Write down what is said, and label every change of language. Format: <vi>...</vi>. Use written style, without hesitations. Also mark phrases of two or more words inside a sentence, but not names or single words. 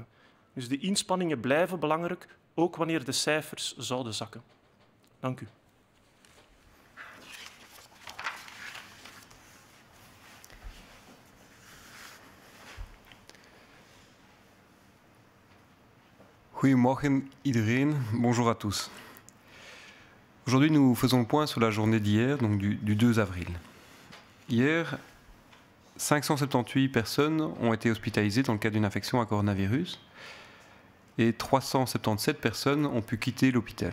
<nl>Dus de inspanningen blijven belangrijk, ook wanneer de cijfers zouden zakken. Dank u. Goedemorgen iedereen,</nl> <fr>bonjour à tous. Aujourd'hui, nous faisons le point sur la journée d'hier, donc du 2 avril. Hier, 578 personnes ont été hospitalisées dans le cadre d'une infection à coronavirus et 377 personnes ont pu quitter l'hôpital.</fr>